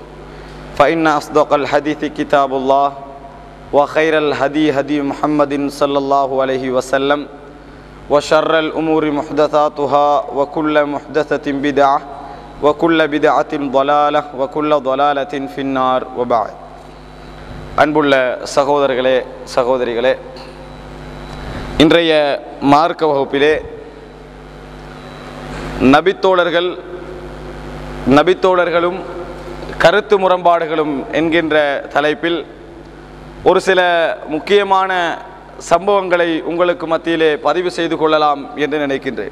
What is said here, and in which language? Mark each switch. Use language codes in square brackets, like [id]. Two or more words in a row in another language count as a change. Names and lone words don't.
[ar] فإن أصدق الحديث كتاب الله، وخير الهدي هدي محمد صلى الله عليه وسلم، وشر الأمور محدثاتها، وكل محدثة بدعة، وكل بدعة ضلالة، وكل ضلالة في النار. وبعد. [ta] அன்புள்ள சகோதரர்களே சகோதரிகளே, இன்றைய மார்க்க வகுப்பிலே நபித்தோழர்களும் கருத்து முரண்பாடுகளும் என்கின்ற தலைப்பில் ஒரு சில முக்கியமான சம்பவங்களை உங்களுக்கு மத்தியிலே பதிவு செய்து கொள்ளலாம் என்று நினைக்கின்றேன்.